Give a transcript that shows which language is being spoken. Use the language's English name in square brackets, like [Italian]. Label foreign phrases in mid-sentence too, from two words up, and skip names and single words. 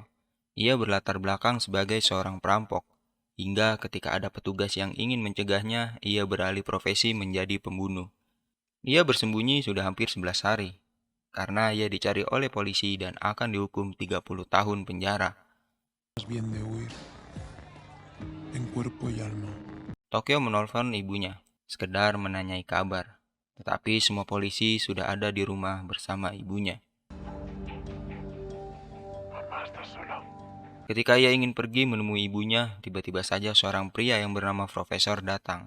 [Indonesian] Ia berlatar belakang sebagai seorang perampok. Hingga ketika ada petugas yang ingin mencegahnya, ia beralih profesi menjadi pembunuh. Ia bersembunyi sudah hampir 11 hari, karena ia dicari oleh polisi dan akan dihukum 30 tahun penjara. [Spanish] Bien de huir, en cuerpo y alma. [Indonesian] Tokyo menelpon ibunya, sekedar menanyai kabar. Tetapi semua polisi sudah ada di rumah bersama ibunya. Ketika ia ingin pergi menemui ibunya, tiba-tiba saja seorang pria yang bernama Profesor datang.